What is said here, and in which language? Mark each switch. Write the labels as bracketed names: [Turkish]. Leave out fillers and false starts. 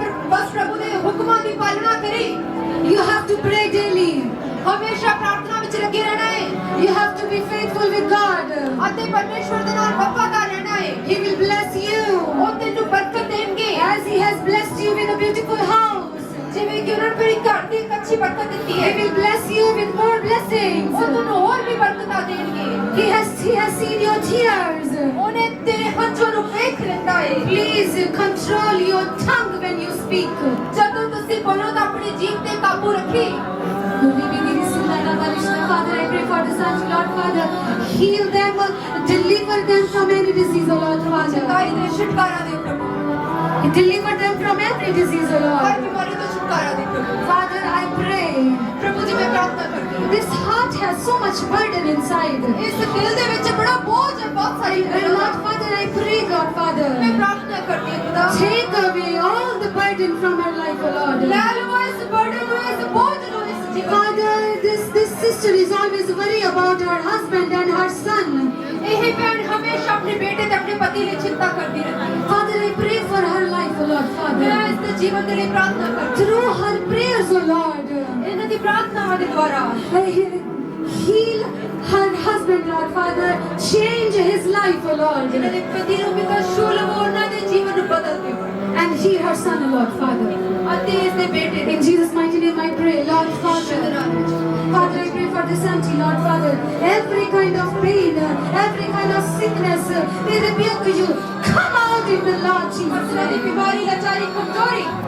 [Punjabi] ਬਸ ਪ੍ਰਭੂ ਦੇ ਹੁਕਮਾਂ ਦੀ ਪਾਲਣਾ ਕਰੀ [English] You have to pray daily. [Punjabi] ਹਮੇਸ਼ਾ ਪ੍ਰਾਰਥਨਾ ਵਿੱਚ ਲੱਗੇ ਰਹਿਣਾ ਹੈ [English] You have to be faithful with God. [Punjabi] ਅਤੇ ਪਰਮੇਸ਼ਵਰ ਦੇ ਨਾਲ ਵਫਾਦਾਰ ਰਹਿਣਾ ਹੈ [English] He will bless you [Punjabi] ਉਹ ਤੈਨੂੰ ਬਰਕਤ ਦੇਣਗੇ [English] as He has blessed you with a beautiful house. [Punjabi] ਜਿਵੇਂ ਕਿ ਉਹਨਾਂ ਨੂੰ ਮੇਰੀ ਘਰ ਦੀ ਇੱਕ ਅੱਛੀ ਬਰਕਤ ਦਿੱਤੀ [English] He [Punjabi] ਹੈ [English] will bless you with more [Punjabi] ਉਹ [English] blessings. [Punjabi] ਤੁਹਾਨੂੰ ਹੋਰ ਵੀ ਬਰਕਤਾਂ ਦੇਣਗੇ [English] He has seen your tears. [Punjabi] ਉਹਨੇ ਤੇਰੇ ਹੰਝੂਆਂ ਨੂੰ ਵੇਖ ਲੈਂਦਾ ਹੈ [English] Please control your tongue when you speak. [Punjabi] ਜਦੋਂ ਤੁਸੀਂ ਬੋਲੋ ਤਾਂ ਆਪਣੀ ਜੀਭ ਤੇ ਕਾਬੂ ਰੱਖੀ [English] Father, I pray for the sons, Lord Father. Heal them, deliver them from any disease, O Lord Father. [Punjabi] ਚੰਗਾਈ ਦੇ ਛੁਟਕਾਰਾ ਦੇ ਪ੍ਰਭੂ [English] Deliver them from every disease, O [Punjabi] Har [English] Lord. [Punjabi] ਬਿਮਾਰੀ ਤੋਂ ਛੁਟਕਾਰਾ ਦੇ ਪ੍ਰਭੂ [English] Father, I pray. [Punjabi] ਪ੍ਰਭੂ ਜੀ ਮੈਂ ਪ੍ਰਾਰਥਨਾ ਕਰਦੀ ਹਾਂ [English] This heart has so much burden inside. [Punjabi] ਇਸ ਦਿਲ ਦੇ ਵਿੱਚ ਬੜਾ ਬੋਝ ਹੈ ਬਹੁਤ ਸਾਰੀ [English] And Lord Father, I pray, Lord [Punjabi] ਮੈਂ [English] Father, [Punjabi] ਪ੍ਰਾਰਥਨਾ ਕਰਦੀ ਹਾਂ ਖੁਦਾ [English] take away all the burden from her life, O Lord. [Punjabi] ਲੈ ਲਵੋ ਇਸ ਬਰਡਨ ਨੂੰ ਇਸ ਬੋਝ ਨੂੰ ਇਸ ਜੀਵਨ [English] Father, this sister is always worried about her husband and her son. [Punjabi] ਇਹ ਭੈਣ ਹਮੇਸ਼ਾ ਆਪਣੇ ਬੇਟੇ ਤੇ ਆਪਣੇ ਪਤੀ ਲਈ ਚਿੰਤਾ ਕਰਦੀ ਰਹਿੰਦੀ ਹੈ [English] Father, I pray for her life, O Lord [Punjabi] ਮੈਂ [English] Father. [Punjabi] ਇਸ ਦੇ ਜੀਵਨ ਦੇ ਲਈ ਪ੍ਰਾਰਥਨਾ ਕਰਦੀ [English] Through her prayers, O Lord, [Punjabi] ਹਾਂ ਇਹਨਾਂ ਦੀ ਪ੍ਰਾਰਥਨਾਵਾਂ ਦੇ ਦੁਆਰਾ [English] heal her husband, Lord Father. Change his life, O Lord. [Punjabi] ਇਹਨਾਂ ਦੇ ਪਤੀ ਨੂੰ ਪਿਤਾ ਸ਼ੂਲ ਉਹਨਾਂ ਦੇ ਜੀਵਨ ਨੂੰ ਬਦਲ ਦਿਓ [English] and heal her son, Lord Father. [Punjabi] ਅਤੇ ਇਸ ਦੇ ਬੇਟੇ ਦੇ [English] In Jesus' mighty name I pray, Lord [Punjabi] ਯਿਸੂ ਦੇ [English] Father. [Punjabi] ਨਾਮ ਵਿੱਚ [English] Father, I pray for this auntie, Lord Father. Every kind of pain, every kind of sickness, we rebuke you. Come out in the Lord [Punjabi] ਉਸ [English] Jesus' [Punjabi] ਦੀ [English] name. [Punjabi] ਬਿਮਾਰੀ ਲਾਚਾਰੀ ਕਮਜ਼ੋਰੀ